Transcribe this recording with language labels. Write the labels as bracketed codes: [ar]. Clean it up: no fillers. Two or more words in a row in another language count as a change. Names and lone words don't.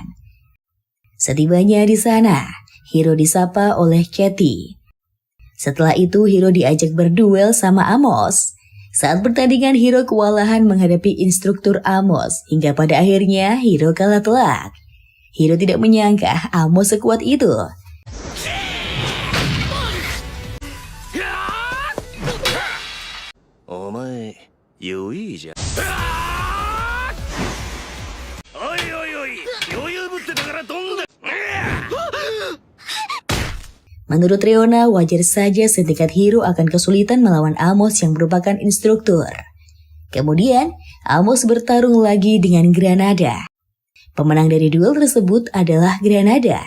[id] Setibanya di sana, Hiro disapa oleh Katie. Setelah itu Hiro diajak berduel sama Amos. Saat pertandingan Hiro kewalahan menghadapi instruktur Amos hingga pada akhirnya Hiro kalah telak. Hiro tidak menyangka Amos sekuat itu. [ja] お前余裕じゃおいおいおい余裕ぶってたからどんだ [id] Menurut Reona, wajar saja setingkat Hiro akan kesulitan melawan Amos yang merupakan instruktur. Kemudian, Amos bertarung lagi dengan Granada. Pemenang dari duel tersebut adalah Granada.